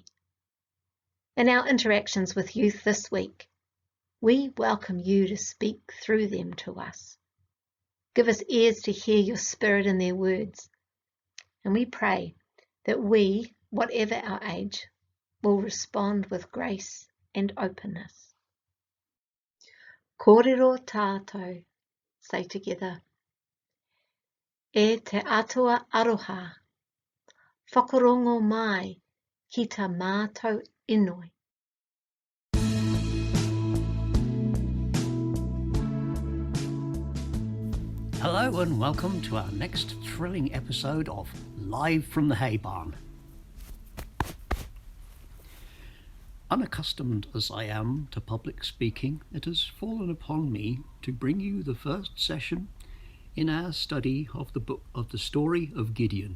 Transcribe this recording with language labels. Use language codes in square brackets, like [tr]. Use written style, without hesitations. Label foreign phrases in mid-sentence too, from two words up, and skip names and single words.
[en] In our interactions with youth this week, we welcome you to speak through them to us. Give us ears to hear your spirit in their words, and we pray that we, whatever our age, will respond with grace and openness. [mi] Kōrero tātou, [en] say together. [mi] E te atua aroha, whakarongo mai ki tā mātou inoi. [en] Hello and welcome to our next thrilling episode of Live from the Hay Barn. Unaccustomed as I am to public speaking, it has fallen upon me to bring you the first session in our study of the book of the story of Gideon.